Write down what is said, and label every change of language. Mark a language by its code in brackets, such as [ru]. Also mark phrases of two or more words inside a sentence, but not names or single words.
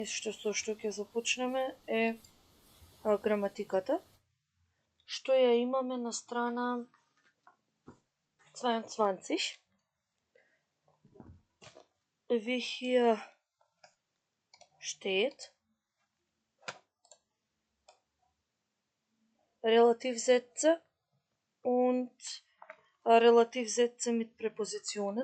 [mk] Со што ќе започнеме е граматиката, што ја имаме на страна 22. [de] Wir hier steht Relativsätze und Relativsätze mit Präpositionen.